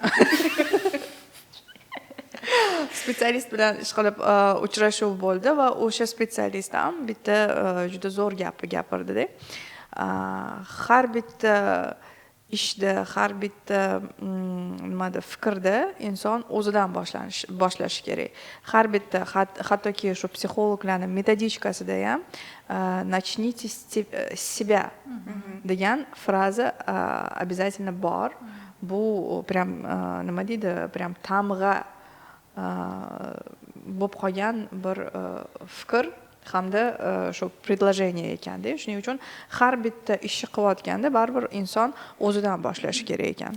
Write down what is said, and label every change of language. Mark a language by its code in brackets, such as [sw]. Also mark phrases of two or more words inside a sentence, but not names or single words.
[uz] Spetsialist bilan ish qilib uchrashuv bo'ldi va o'sha spetsialist ham bitta juda zo'r gapirdi-da. Har bitta ishda, har bitta nimada fikrda inson o'zidan boshlashi kerak. Har bitta hattoki shu psixologlarning metodichkasida ham [ru] начните с себя [uz] degan fraza обязательно bor. Bu prям nima deydi, prям tamg'a bo'lib qolgan bir fikr hamda shu предложение ekanda. Shuning uchun har bitta ishni qilayotganda baribir inson o'zidan boshlashi kerak ekan.